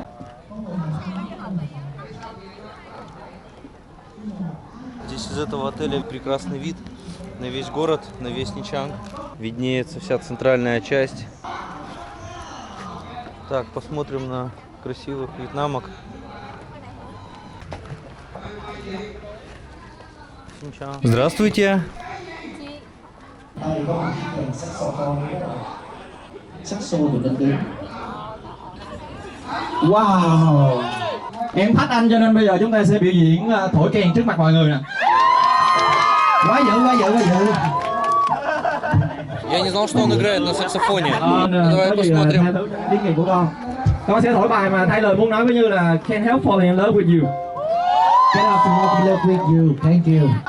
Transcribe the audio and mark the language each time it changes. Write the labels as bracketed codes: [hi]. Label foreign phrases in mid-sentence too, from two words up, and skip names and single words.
[ru] Здесь из этого отеля прекрасный вид на весь город, на весь Ничанг. Виднеется вся центральная часть. Так, посмотрим на красивых вьетнамок. Здравствуйте. Wow. [vi] Em thách anh cho nên bây giờ chúng ta sẽ biểu diễn thổi kèn trước mặt mọi người nè. Quá dữ, quá dữ, quá dữ. [ru] Я не знал, что он играет на саксофоне. Давай посмотрим. [vi] Tiếng Việt của con sẽ thổi bài mà thay lời muốn nói với Như là [en] Can't help falling in love with you. Can't help falling in love with you. Thank you.